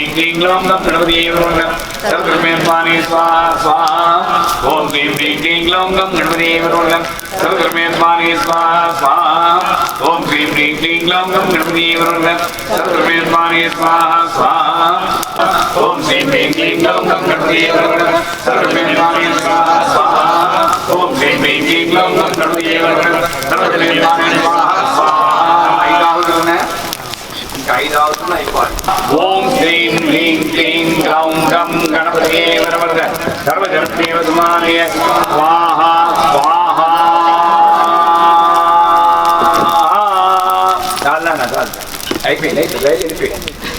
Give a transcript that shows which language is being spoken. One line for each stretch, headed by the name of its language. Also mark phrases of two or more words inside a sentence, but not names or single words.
Sanskrit: क्लीं ग्लौं गं गणपतये नमः सर्वधर्मे स्वाहाय स्वाहा स्वाहा ओम श्रीं ह्रीं क्लीं ग्लौं गं गणपतये नमः सर्वधर्मे स्वाहाय स्वाहा स्वाहा ओम श्रीं ह्रीं क्लीं ग्लौं गं गणपतये नमः सर्वधर्मे स्वाहाय स्वाहा स्वाहा ओम श्रीं ह्रीं क्लीं ग्लौं गं गणपतये नमः सर्वधर्मे स्वाहाय स्वाहा स्वाहा ओम श्रीं ह्रीं क्लीं ग्लौं गं गणपतये नमः सर्वधर्मे स्वाहाय स्वाहा स्वाहा
Telugu: ఇంకా 5 అవుతుంది ఆత్మ అయిపోవాలి.
Sanskrit: ఓం శ్రీం హ్రీం క్లీం గ్లౌం గం గణపతయే వరవరద సర్వజనప్రియవదుమానయ స్వాహా స్వాహా.
Telugu: చాలా అయిపోయింది వెళ్ళిపోయింది.